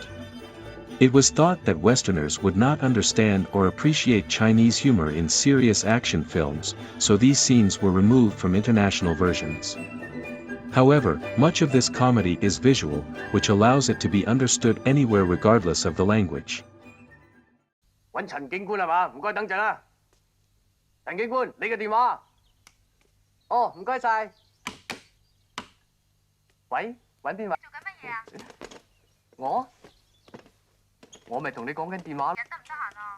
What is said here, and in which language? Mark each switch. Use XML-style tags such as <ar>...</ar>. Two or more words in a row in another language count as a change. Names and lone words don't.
<en>It was thought that Westerners would not understand or appreciate Chinese humor in serious action films, so these scenes were removed from international versions. However, much of this comedy is visual, which allows it to be understood anywhere regardless of the language.</en> <yue>揾陳警官係嘛？唔該等陣啦。陳警官，你嘅電話。哦，唔該晒。喂，揾邊位？做緊乜嘢啊？我咪同你講緊電話。得唔得閒啊？</yue>